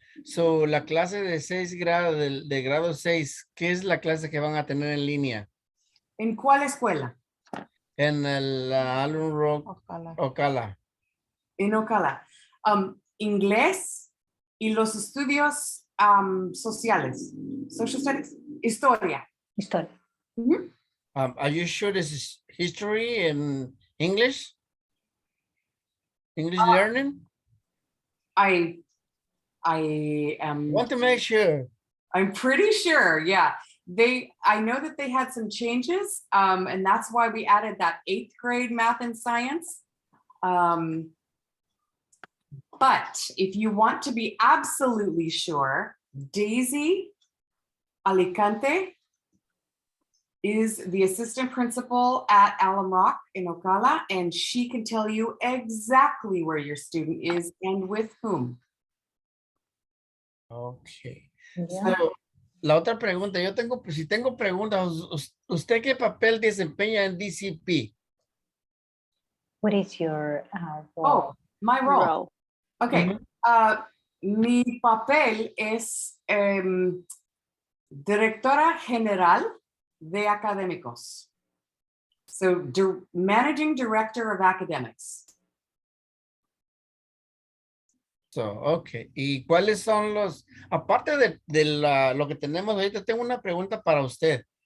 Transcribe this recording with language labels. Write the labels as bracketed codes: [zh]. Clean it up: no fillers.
[es] So la clase de 6 grado, de grado 6, ¿qué es la clase que van a tener en línea? ¿En cuál escuela? En el Alum Rock Ocala. En Ocala. Inglés y los estudios sociales. [en] Social studies. [es] Historia. Historia. Mm-hmm. [en] Are you sure this is history and English? English learning? I am. Want to make sure. I'm pretty sure, yeah. I know that they had some changes, and that's why we added that 8th grade math and science. But if you want to be absolutely sure, Daisy, Alicante, is the assistant principal at Alum Rock in Ocala, and she can tell you exactly where your student is and with whom. Okay. Yeah. [es] So, la otra pregunta, si tengo preguntas, ¿usted qué papel desempeña en DCP? [en] What is your Oh, role? my role. Role. Okay. [es] Mi papel es directora general de académicos. [en] So, managing director of academics. So, ok. [es] ¿Y cuáles son aparte de lo que tenemos ahorita, tengo una pregunta para usted.